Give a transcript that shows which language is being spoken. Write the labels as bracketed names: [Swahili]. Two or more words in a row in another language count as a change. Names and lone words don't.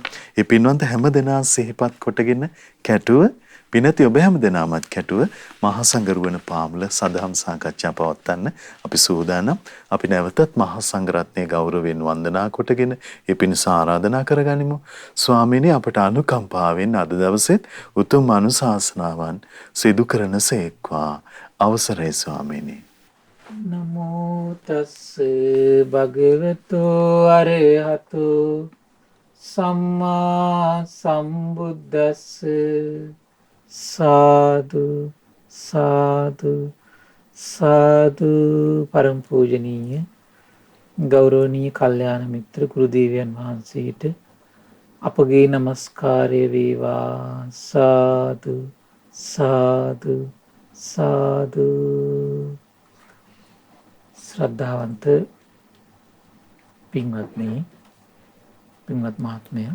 [Sinhala] මේ පින්වන්ත හැම දෙනා සිහිපත් කොටගෙන කැටුව පිනති ඔබ හැම දෙනාමත් කැටුව මහා සංඝරුවන පාමුල සදහම් සාකච්ඡා පවත්වන්න අපි සූදානම්. අපි නැවතත් මහා සංඝරත්නයේ ගෞරවයෙන් වන්දනා කොටගෙන ඒ පිණිස ආරාධනා කරගනිමු. ස්වාමීනි අපට අනුකම්පාවෙන් අද දවසෙත් උතුම් අනුශාසනාවන් සිදු කරනසේක්වා. අවසරයි ස්වාමීනි. [Pali] නමෝ තස්ස භගවතු අරහතු සම්මා සම්බුද්දස්ස සාදු සාදු සාදු. [Sinhala] පරම පූජනීය ගෞරවනීය කල්යාණ මිත්‍ර ගුරු දේවයන් වහන්සේට අපගේ নমස්කාරය වේවා. සාදු සාදු සාදු. ශ්‍රද්ධාවන්ත පින්වත්නි, පින්වත් මහත්මයා,